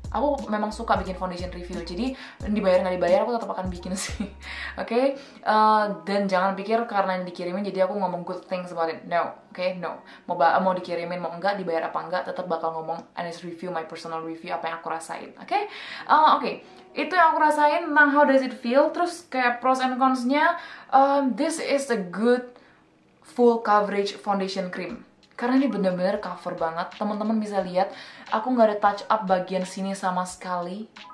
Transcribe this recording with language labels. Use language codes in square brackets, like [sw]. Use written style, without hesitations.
[id] Aku memang suka bikin foundation review, jadi dibayar nggak dibayar aku tetap akan bikin sih. Oke? Dan jangan pikir karena dikirimin jadi aku ngomong [en] good things about it. [id] No, oke? No. Mau dikirimin mau enggak, dibayar apa enggak, tetap bakal ngomong [en] honest review, my personal review, [id] apa yang aku rasain. Oke? Oke. Itu yang aku rasain tentang [en] how does it feel. [id] Terus kayak [en] pros and cons-nya, this is a good full coverage foundation cream. [id] Karena ini bener-bener cover banget. Teman-teman bisa lihat, aku nggak ada touch up bagian sini sama sekali.